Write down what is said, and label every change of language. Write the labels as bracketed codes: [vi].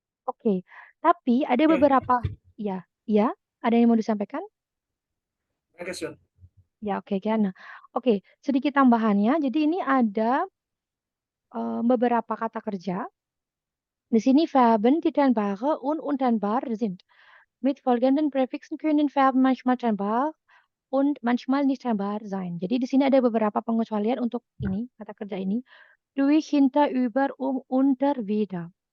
[id] Oke, tapi ada Oke. beberapa, ya, ada yang mau disampaikan? [de] Dankeschön. [id] Ya, oke, Kiana. Oke, sedikit tambahannya. Jadi ini ada beberapa kata kerja. Di sini [de] Verben, die trennbare und untrennbar sind. Mit folgenden Präfixen können Verben manchmal trennbar und manchmal nicht trennbar sein. [id] Jadi di sini ada beberapa pengecualian untuk ini, kata kerja ini. [de] Durch, hinter, über, unter, wieder.